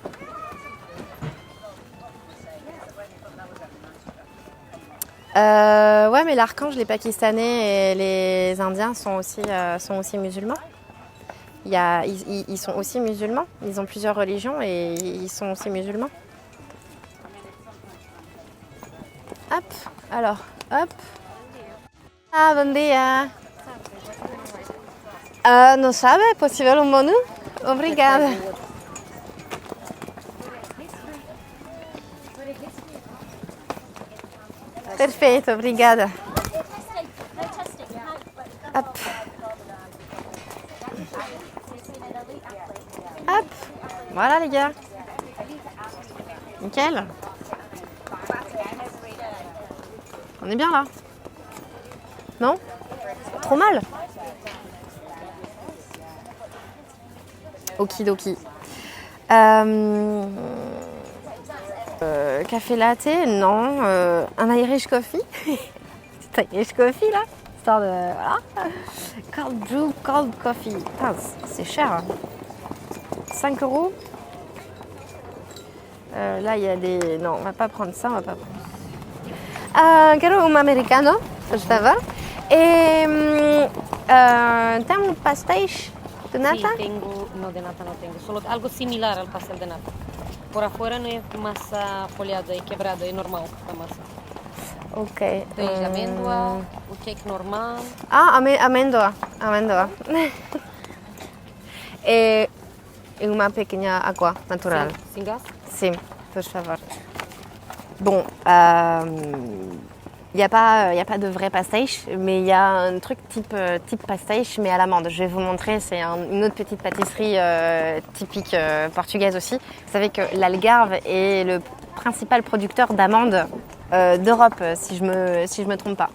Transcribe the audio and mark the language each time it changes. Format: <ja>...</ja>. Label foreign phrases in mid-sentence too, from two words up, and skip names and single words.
<fr>Ouais, mais l'archange, les Pakistanais et les Indiens sont aussi musulmans. Ils sont aussi musulmans. Ils ont plusieurs religions et ils sont aussi musulmans. Hop, alors, hop.</fr> <pt>Ah, bom dia. Não sabe? É possível um menu? Obrigada. Perfeito, obrigada.</pt> <fr>Hop. Hop. Voilà les gars. Nickel. On est bien là. Non? Trop mal. Okidoki. Café latte? Non. Un</fr> <en>Irish coffee?</en> <fr>C'est</fr> <en>Irish coffee</en> <fr>là? Histoire de... Voilà.</fr> <en>Cold brew, cold coffee.</en> <fr>Putain, c'est cher. Hein. 5 €. Là, il y a des... Non, on va pas prendre ça, on va pas prendre.</fr> <pt>Quero un americano, por favor. Tem un pastéis de nata?</pt> <es>Sí, tengo, no de nata no tengo, solo algo similar al pastel de nata. Por afuera no es masa folhada y quebrada, es normal la masa. Ok.</es> <pt>Tem de amêndoa, o cake normal. Ah, amêndoa. E uma pequena agua natural.</pt> <es>Sin gas.</es> <pt>Sim, por favor.</pt> <fr>Bon, il n'y a pas de vrai pastéis, mais il y a un truc type pastéis, mais à l'amande. Je vais vous montrer, c'est une autre petite pâtisserie typique portugaise aussi. Vous savez que l'Algarve est le principal producteur d'amandes d'Europe, si je me trompe pas.</fr>